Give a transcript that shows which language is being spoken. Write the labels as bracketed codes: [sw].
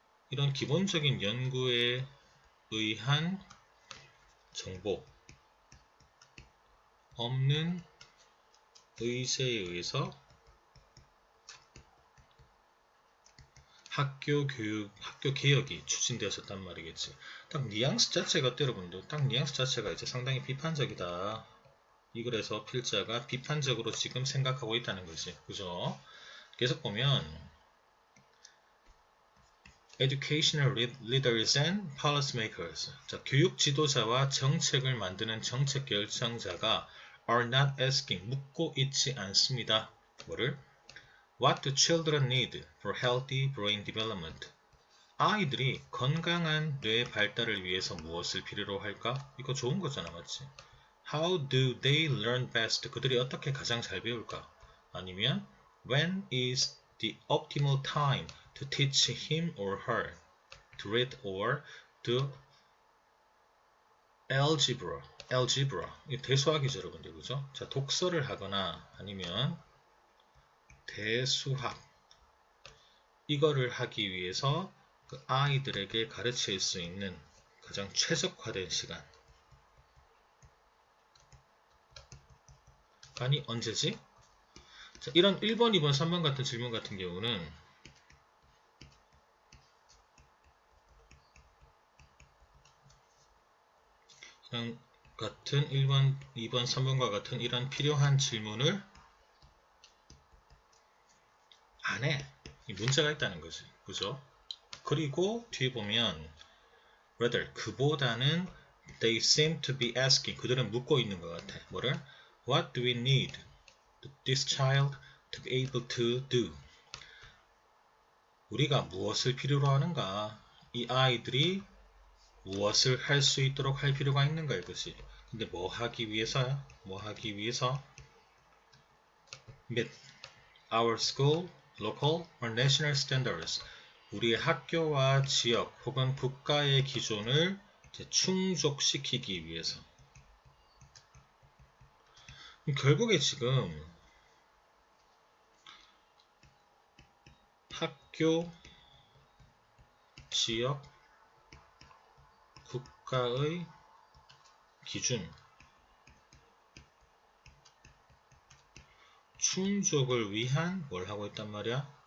[ko] 이런 기본적인 연구에 의한 정보 없는 의제에 의해서 학교 개혁이 추진되었었단 말이겠지. 딱 뉘앙스 자체가 어때 여러분들? 딱 뉘앙스 자체가 이제 상당히 비판적이다. 이 글에서 필자가 비판적으로 지금 생각하고 있다는 거지. 그죠? 계속 보면 [en] Educational leaders and policymakers. [ko] 자, 교육 지도자와 정책을 만드는 정책 결정자가 [en] are not asking, [ko] 묻고 있지 않습니다. 뭐를? [en] What do children need for healthy brain development? [ko] 아이들이 건강한 뇌 발달을 위해서 무엇을 필요로 할까? 이거 좋은 거잖아, 맞지? [en] How do they learn best? [ko] 그들이 어떻게 가장 잘 배울까? 아니면 [en] When is the optimal time to teach him or her to read or do algebra? [ko] 이 대수학이죠, 여러분들, 그죠? 자, 독서를 하거나 아니면 대수학 이거를 하기 위해서 그 아이들에게 가르칠 수 있는 가장 최적화된 시간 아니 언제지? 자, 이런 1번, 2번, 3번 같은 질문 같은 경우는 같은 1번, 2번, 3번과 같은 이런 필요한 질문을 안 해. 이 문제가 있다는 거지. 그죠? 그리고 뒤에 보면 rather 그보다는 [en] they seem to be asking [ko] 그들은 묻고 있는 것 같아. 뭐를? [en] What do we need this child to be able to do? [ko] 우리가 무엇을 필요로 하는가? 이 아이들이 무엇을 할 수 있도록 할 필요가 있는가 이것이. 근데 뭐 하기 위해서야? 뭐 하기 위해서? [en] meet our school, local or national standards. [ko] 우리의 학교와 지역 혹은 국가의 기준을 충족시키기 위해서. 결국에 지금 학교, 지역, 국가의 기준 충족을 위한 뭘 하고 있단 말이야?